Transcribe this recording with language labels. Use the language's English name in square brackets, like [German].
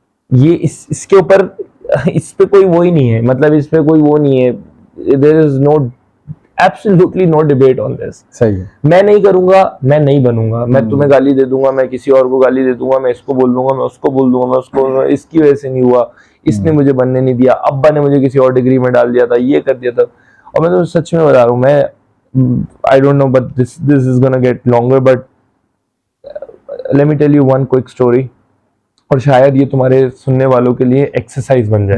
[Hindi] ये इसके ऊपर, इस पे कोई वो ही नहीं है, मतलब इस पे कोई वो नहीं है। [English] there is no absolutely no debate on this. [Hindi] सही है। मैं नहीं करूंगा, मैं नहीं बनूंगा, मैं तुम्हें गाली दे दूंगा, मैं किसी और को गाली दे दूंगा, मैं इसको बोल दूंगा, मैं उसको बोल दूंगा, मैं उसको, इसकी वजह से नहीं हुआ, इसने मुझे बनने नहीं दिया, अब्बा ने मुझे किसी और डिग्री में डाल दिया था, ये कर दिया था। और मैं तो सच में बता रहा हूँ, मैं [English] I don't know but this is gonna get longer, but let me tell you one quick story, [Hindi] और शायद ये तुम्हारे सुनने वालों के लिए एक्सरसाइज बन जाए।